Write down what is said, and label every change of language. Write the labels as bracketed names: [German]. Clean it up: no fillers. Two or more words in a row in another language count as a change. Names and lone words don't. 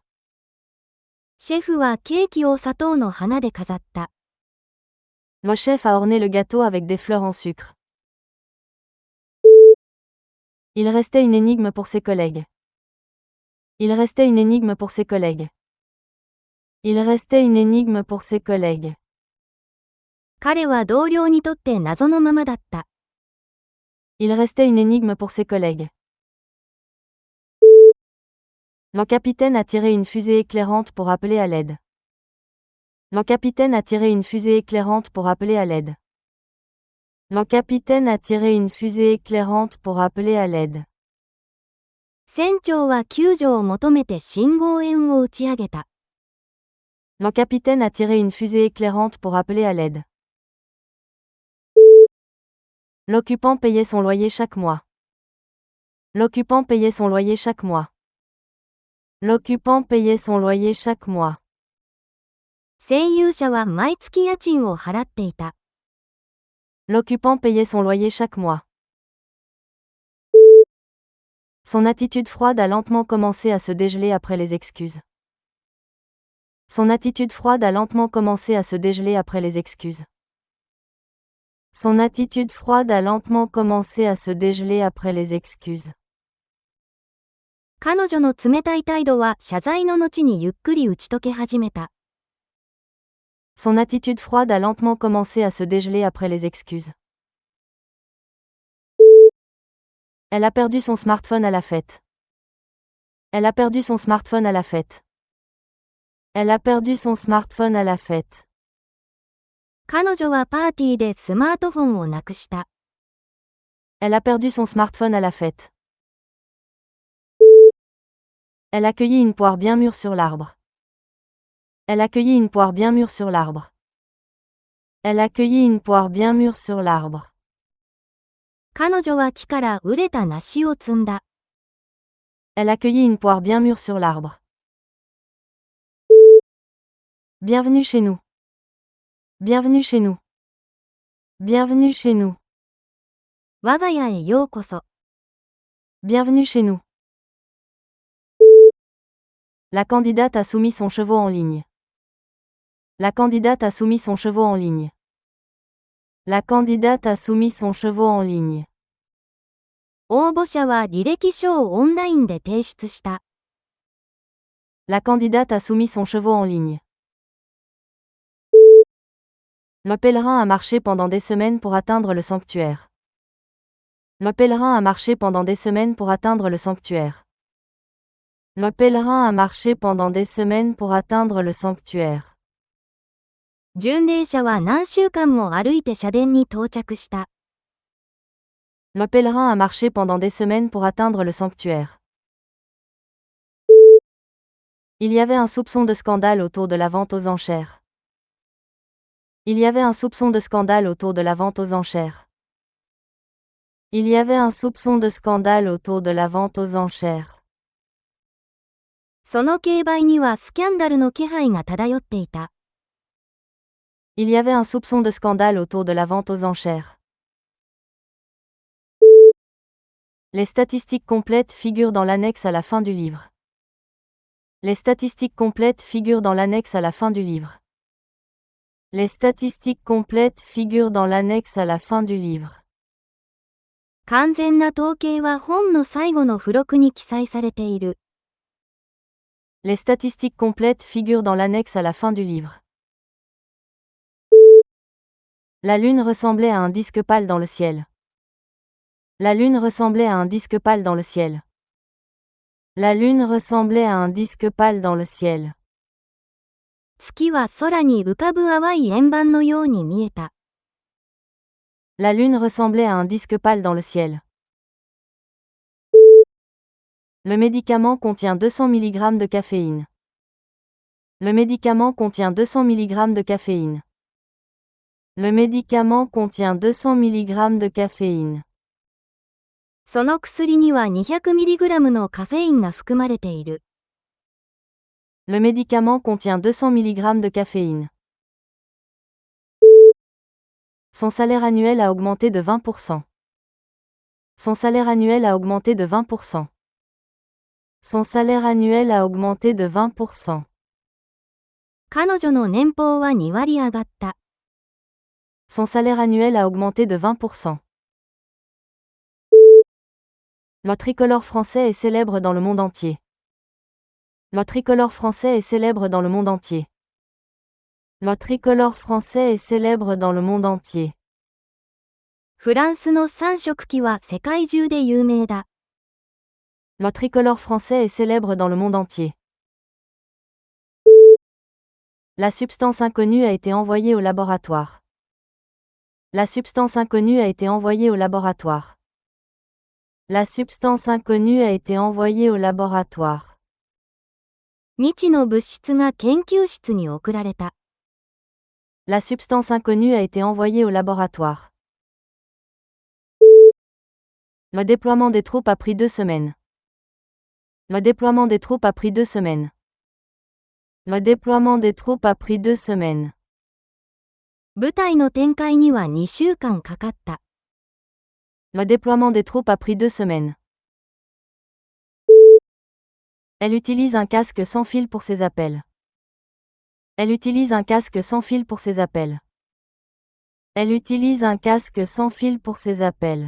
[Japanese] シェフはケーキを砂糖の花で飾った。 [French] Le chef a orné le gâteau avec des fleurs en sucre. Il restait une énigme pour ses collègues. Il restait une énigme pour ses collègues. Il restait une énigme pour ses collègues. [Japanese] 彼は同僚にとって謎のままだった。 [French] Il restait une énigme pour ses collègues. Le capitaine a tiré une fusée éclairante pour appeler à l'aide. Le capitaine a tiré une fusée éclairante pour appeler à l'aide. Le capitaine a tiré une fusée éclairante pour appeler à l'aide. [Japanese] 船長は救助を求めて信号円を打ち上げた。 [French] Le capitaine a tiré une fusée éclairante pour appeler à l'aide. L'occupant payait son loyer chaque mois. L'occupant payait son loyer chaque mois. L'occupant payait son loyer chaque mois. [Japanese] 占有者は毎月家賃を払っていた。 [French] L'occupant payait son loyer chaque mois. Son attitude froide a lentement commencé à se dégeler après les excuses. Son attitude froide a lentement commencé à se dégeler après les excuses. Son attitude froide a lentement commencé à se dégeler après les excuses. [Japanese] 彼女の冷たい態度は謝罪の後にゆっくり打ち解け始めた。 [French] Son attitude froide a lentement commencé à se dégeler après les excuses. Elle a perdu son smartphone à la fête. Elle a perdu son smartphone à la fête. Elle a perdu son smartphone à la fête. [Japanese] 彼女はパーティーでスマートフォンをなくした。 [French] Elle a perdu son smartphone à la fête. Elle a cueilli une poire bien mûre sur l'arbre. Elle a cueilli une poire bien mûre sur l'arbre. Elle a cueilli une poire bien mûre sur l'arbre. [Japanese] 彼女は木から熟れた梨を摘んだ。 [French] Elle a cueilli une poire bien mûre sur l'arbre. Bienvenue chez nous. Bienvenue chez nous. Bienvenue chez nous. [Japanese] 我が家へようこそ。 [French] Bienvenue chez nous. La candidate a soumis son chevaux en ligne. La candidate a soumis son chevaux en ligne. La candidate a soumis son chevaux en ligne. [Japanese] 応募者は履歴書をオンラインで提出した。 [French] La candidate a soumis son chevaux en ligne. Le pèlerin a marché pendant des semaines pour atteindre le sanctuaire. Le pèlerin a marché pendant des semaines pour atteindre le sanctuaire. Le pèlerin a marché pendant des semaines pour atteindre le sanctuaire. [Japanese] 巡礼者は何週間も歩いて社殿に到着した。 [French] Le pèlerin a marché pendant des semaines pour atteindre le sanctuaire. Il y avait un soupçon de scandale autour de la vente aux enchères. Il y avait un soupçon de scandale autour de la vente aux enchères. Il y avait un soupçon de scandale autour de la vente aux enchères. [Japanese] その競売にはスキャンダルの気配が漂っていた。 [French] Il y avait un soupçon de scandale autour de la vente aux enchères. Les statistiques complètes figurent dans l'annexe à la fin du livre. Les statistiques complètes figurent dans l'annexe à la fin du livre. Les statistiques complètes figurent dans l'annexe à la fin du livre. [Japanese] 完全な統計は本の最後の付録に記載されている。 [French] Les statistiques complètes figurent dans l'annexe à la fin du livre. La lune ressemblait à un disque pâle dans le ciel. La lune ressemblait à un disque pâle dans le ciel. La lune ressemblait à un disque pâle dans le ciel. [Japanese] 月は空に浮かぶ淡い円盤のように見えた。 [French] La lune ressemblait à un disque pâle dans le ciel. Le médicament contient 200 mg de caféine. Le médicament contient 200 mg de caféine. Le médicament contient 200 mg de caféine. [Japanese] その薬には 200mg のカフェインが含まれている。 [French] Le médicament contient 200 mg de caféine. Son salaire annuel a augmenté de 20%. Son salaire annuel a augmenté de 20%. Son salaire annuel a augmenté de 20%. [Japanese] 彼女の年俸は2割上がった。 [French] Son salaire annuel a augmenté de 20%. Le tricolore français est célèbre dans le monde entier. Le tricolore français est célèbre dans le monde entier. Le tricolore français est célèbre dans le monde entier. [Japanese] フランスの三色旗は世界中で有名だ。 [French] Le tricolore français est célèbre dans le monde entier. La substance inconnue a été envoyée au laboratoire. La substance inconnue a été envoyée au laboratoire. La substance inconnue a été envoyée au laboratoire. [Japanese] 未知の物質が研究室に送られた。 [French] La substance inconnue a été envoyée au laboratoire. Le déploiement des troupes a pris 2 semaines. Le déploiement des troupes a pris 2 semaines. Le déploiement des troupes a pris 2 semaines. [Japanese] 部隊の展開には2週間かかった。 [French] Le déploiement des troupes a pris 2 semaines. Elle utilise un casque sans fil pour ses appels. Elle utilise un casque sans fil pour ses appels. Elle utilise un casque sans fil pour ses appels.